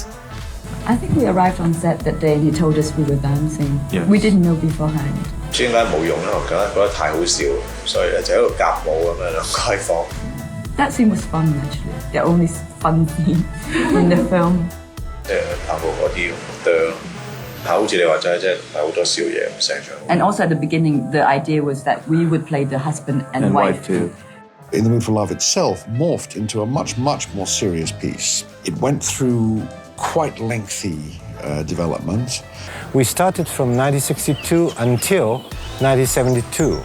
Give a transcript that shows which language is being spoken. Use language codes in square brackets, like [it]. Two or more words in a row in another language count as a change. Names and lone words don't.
[en] I think we arrived on set that day and he told us we were dancing. Yes. We didn't know beforehand. [yue] 唔知點解冇用咧，我覺得太好笑，所以咧就喺度夾舞咁樣兩個喺房。 [en] That scene was fun actually. The only fun scene in the film. [yue] 即係拍過嗰啲哚，係好似你話齋，即係係好多笑嘢咁成場。 [en] And also at the beginning, the idea was that we would play the husband and wife too. In the Mood for Love itself morphed into a much, much more serious piece. It went through quite lengthy development. We started from 1962 until 1972.